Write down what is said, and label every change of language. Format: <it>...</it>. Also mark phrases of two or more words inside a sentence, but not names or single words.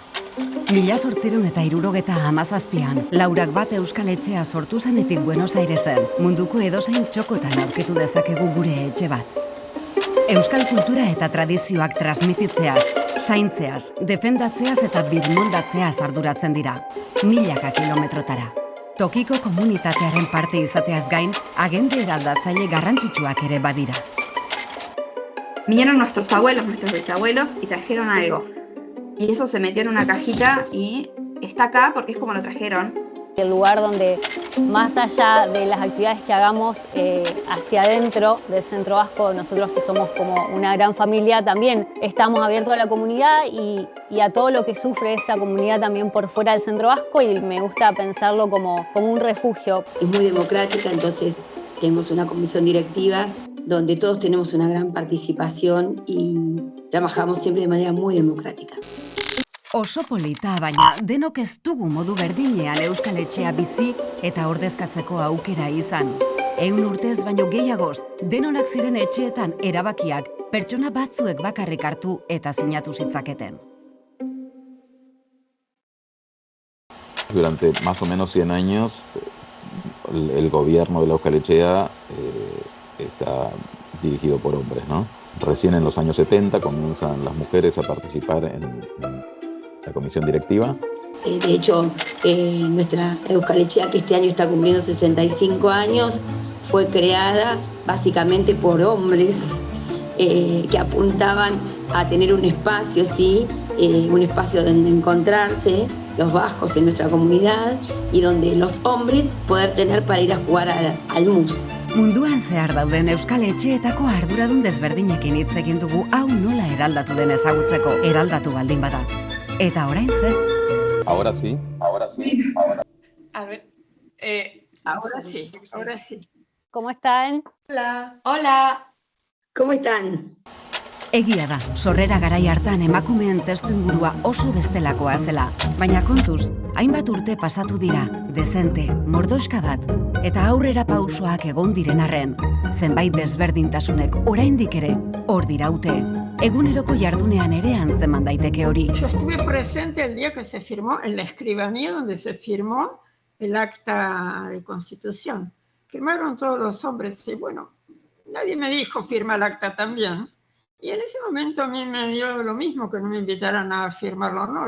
<eu>1867an, Laurak bat euskal etxea sortu zenetik Buenos Airesen, munduko edozein txokotan aurkitu dezakegu gure etxe bat. Euskal kultura eta tradizioak transmititzeaz, zaintzeaz, defendatzeaz eta birmondatzeaz arduratzen dira, milaka kilometrotara. Tokiko komunitatearen parte izateaz gain, agende eraldatzaile garrantzitsuak ere badira.</eu> <es>Vinieron nuestros abuelos, nuestros bisabuelos y trajeron algo. Y eso se metió en una cajita y está acá porque es como lo trajeron. El lugar donde, más allá de las actividades que hagamos hacia adentro del Centro Vasco, nosotros que somos como una gran familia, también estamos abiertos a la comunidad y a todo lo que sufre esa comunidad también por fuera del Centro Vasco, y me gusta pensarlo como un refugio. Es muy democrática, entonces tenemos una comisión directiva donde todos tenemos una gran participación y trabajamos siempre de manera muy democrática.</es> <eu>Oso polita, baina denok ez dugu modu berdinean euskal etxea bizi eta ordezkatzeko aukera izan. 100 urtez baino gehiagoz, denonak ziren etxeetan erabakiak pertsona batzuek bakarrik hartu eta sinatu zitzaketen.</eu> <es>Durante más o menos 100 años, el gobierno de la Euskal Etxea está dirigido por hombres, ¿no? Recién en los años 70 comienzan las mujeres a participar en la comisión directiva. De hecho, nuestra Euskal Etxea, que este año está cumpliendo 65 años, fue creada básicamente por hombres que apuntaban a tener un espacio, ¿sí? Un espacio donde encontrarse los vascos en nuestra comunidad y donde los hombres poder tener para ir a jugar al mus.</es> <eu>Munduan zehar dauden euskal etxeetako arduradun desberdinekin hitz egin dugu hau nola eraldatu den ezagutzeko, eraldatu baldin bada. Eta orain zer?</eu> <es>Ahora sí. A ver. Ahora sí. ¿Cómo están? Hola. ¿Cómo están?</es> <eu>Egia da, sorrera garai hartan emakumeen testu ingurua oso bestelakoa zela, baina kontuz, hainbat urte pasatu dira, dezente, mordoska bat, eta aurrera pausoak egon diren arren, zenbait desberdintasunek oraindik ere hor diraute. Eguneroko jardunean ere antzeman daiteke hori.</eu> <es>Yo estuve presente el día que se firmó en la escribanía donde se firmó el acta de constitución. Firmaron todos los hombres y bueno, nadie me dijo firma el acta también. Y en ese momento a mí me dio lo mismo que no me invitaran a firmarlo, no.</es>